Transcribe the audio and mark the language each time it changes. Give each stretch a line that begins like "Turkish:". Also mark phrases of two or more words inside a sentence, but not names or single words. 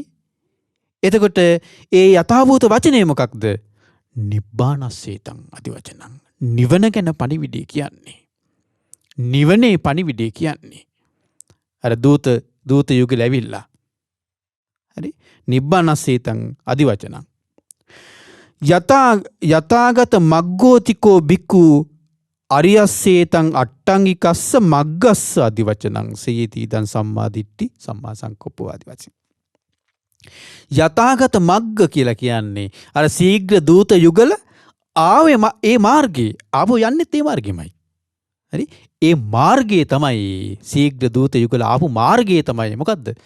Sinhala: එතකොට ඒ යථාභූත වචනේ මොකක්ද?
Pali: නිබ්බානස්සේතං අදිවචනං.
Sinhala: නිවන ගැන පණිවිඩය කියන්නේ. නිවනේ පණිවිඩය කියන්නේ. අර දූත යුගල ඇවිල්ලා. හරි?
Pali: නිබ්බානස්සේතං අදිවචනං. යථාගත මග්ගෝතිකෝ බික්කු අරියස්සේතං අට්ටංගිකස්ස මග්ගස්ස අදිවචනං සේති ඉදං සම්මාදිට්ඨි සම්මා සංකප්පෝ ආදිවචන. යථාගත මග්ග
Sinhala: කියලා කියන්නේ අර ශීඝ්‍ර දූත යුගල ආවේ ඒ මාර්ගේ ආපහු යන්නෙත් ඒ මාර්ගෙමයි. හරි? ඒ මාර්ගයේ තමයි ශීඝ්‍ර දූත යුගල ආපු මාර්ගයේ තමයි මොකද්ද?